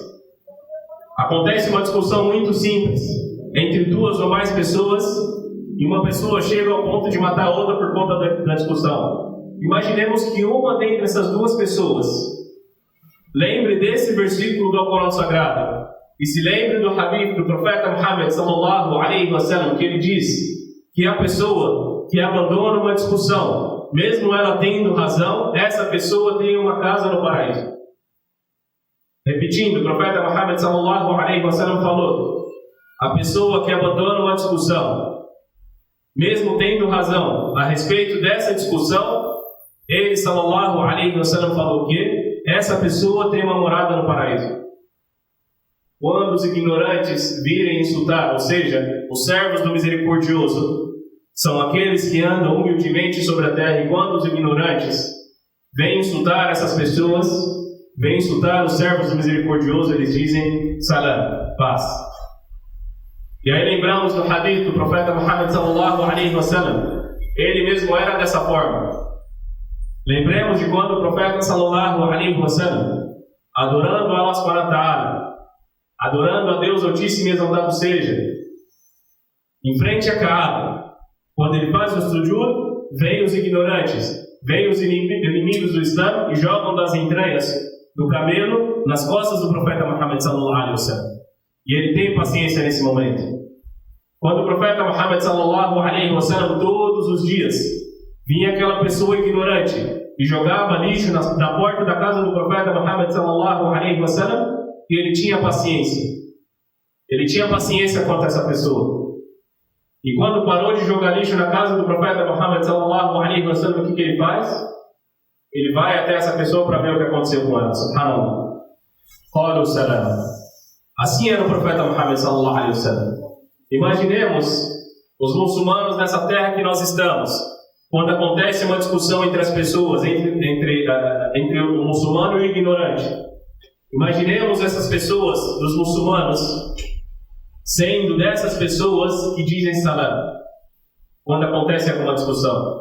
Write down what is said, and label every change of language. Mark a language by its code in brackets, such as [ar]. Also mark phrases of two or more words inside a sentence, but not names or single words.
[pt] Acontece uma discussão muito simples entre duas ou mais pessoas e uma pessoa chega ao ponto de matar a outra por conta da discussão. Imaginemos que uma dentre essas duas pessoas lembre desse versículo do Alcorão Sagrado e se lembre do hadith do profeta Muhammad [ar] صلى الله عليه وسلم, [pt] que ele diz que a pessoa que abandona uma discussão, mesmo ela tendo razão, essa pessoa tem uma casa no paraíso. Repetindo, o profeta Muhammad [ar] صلى الله عليه وسلم [pt] falou: a pessoa que abandona uma discussão, mesmo tendo razão a respeito dessa discussão, ele [ar] صلى الله عليه وسلم [pt] falou que essa pessoa tem uma morada no paraíso. Quando os ignorantes virem insultar, ou seja, os servos do Misericordioso, são aqueles que andam humildemente sobre a terra, e quando os ignorantes vêm insultar essas pessoas, vêm insultar os servos do Misericordioso, eles dizem salam, paz. E aí lembramos do hadith do profeta Muhammad [ar] صلى الله عليه وسلم, [pt] ele mesmo era dessa forma. Lembremos de quando o profeta [ar] صلى الله عليه وسلم, [pt] adorando Allah [ar] سبحانه وتعالى, [pt] adorando a Deus Altíssimo e Exaltado seja, em frente a Kaaba, quando ele faz o sujud, vem os ignorantes, vem os inimigos do Islã e jogam das entranhas do camelo nas costas do profeta Muhammad [ar] صلى الله عليه وسلم. [pt] E ele tem paciência nesse momento. Quando o profeta Muhammad [ar] صلى الله عليه وسلم, [pt] todos os dias, vinha aquela pessoa ignorante e jogava lixo na porta da casa do profeta Muhammad [ar] صلى الله عليه وسلم, [pt] e ele tinha paciência. Ele tinha paciência quanto a essa pessoa. E quando parou de jogar lixo na casa do profeta Muhammad [ar] صلى الله عليه وسلم, [pt] o que ele faz? Ele vai até essa pessoa para ver o que aconteceu com ela. [ar] سبحان الله. قالوا سلاما. [pt] Assim era o profeta Muhammad [ar] صلى الله عليه وسلم. [pt] Imaginemos os muçulmanos nessa terra que nós estamos, quando acontece uma discussão entre as pessoas, entre o muçulmano e o ignorante. Imaginemos essas pessoas, dos muçulmanos, sendo dessas pessoas que dizem salam, quando acontece alguma discussão.